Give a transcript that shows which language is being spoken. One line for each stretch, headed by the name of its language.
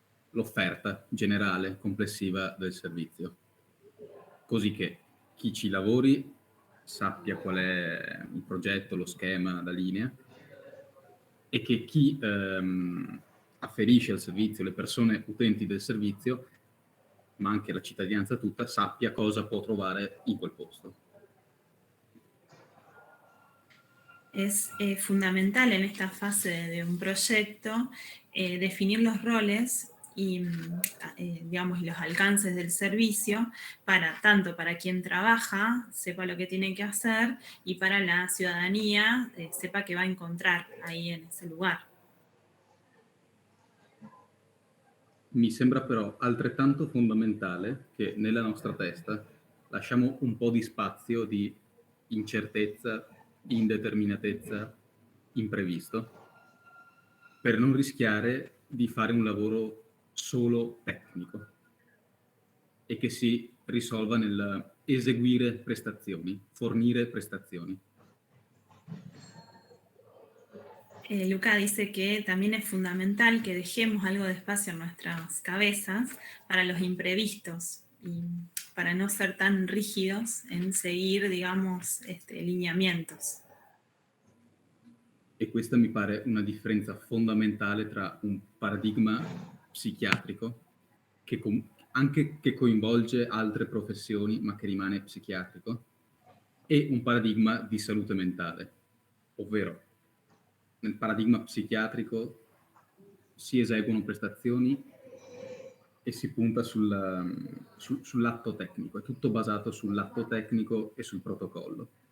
Italian: l'offerta generale complessiva del servizio, così che chi ci lavori sappia qual è il progetto, lo schema, la linea, e che chi afferisce al servizio, le persone utenti del servizio, ma anche la cittadinanza tutta, sappia cosa può trovare in quel posto.
Spanish: Es fundamental en esta fase de un proyecto definir los roles y digamos los alcances del servicio tanto para quien trabaja sepa lo que tiene que hacer y para la ciudadanía sepa que va a encontrar ahí en ese lugar.
Italian: Mi sembra però altrettanto fondamentale che nella nostra testa lasciamo un po' di spazio di incertezza, indeterminatezza, imprevisto, per non rischiare di fare un lavoro solo tecnico e che si risolva nel eseguire prestazioni, fornire prestazioni.
Spanish: Luca dice que también es fundamental que dejemos algo de espacio en nuestras cabezas para los imprevistos y para no ser tan rígidos en seguir, digamos, lineamientos.
Italian: E questa mi pare una differenza fondamentale tra un paradigma psichiatrico che coinvolge altre professioni ma che rimane psichiatrico, e un paradigma di salute mentale, ovvero nel paradigma psichiatrico si eseguono prestazioni e si punta sull'atto tecnico, è tutto basato sull'atto tecnico e sul protocollo.